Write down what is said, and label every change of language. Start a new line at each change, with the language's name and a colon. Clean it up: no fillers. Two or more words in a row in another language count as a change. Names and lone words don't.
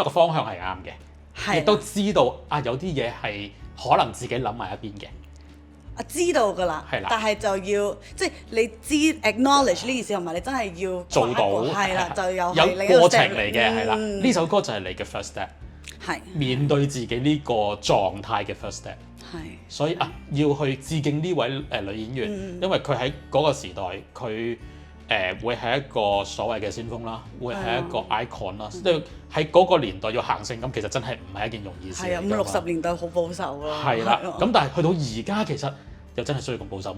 Cantonese: 起碼個方向係啱嘅，亦都知道有啲嘢係可能自己諗埋一邊嘅。知道㗎啦，但係就要即係你知 acknowledge 呢件事，同埋你真係要做到，係啦，就有過程嚟嘅，係啦。呢首歌就係你嘅
English: first step，
Cantonese: 面對自己呢個狀態嘅
English: first step。
Cantonese: 所以要去致敬呢位女演員，因為佢喺嗰個時代，佢會係一個所謂嘅先鋒啦，會係一個 icon 啦。即係喺嗰個年代要行性感，其實真係唔係一件容易事。 50年代好保守咯。係啦，咁但係去到而家其實又真係需要咁保守咩？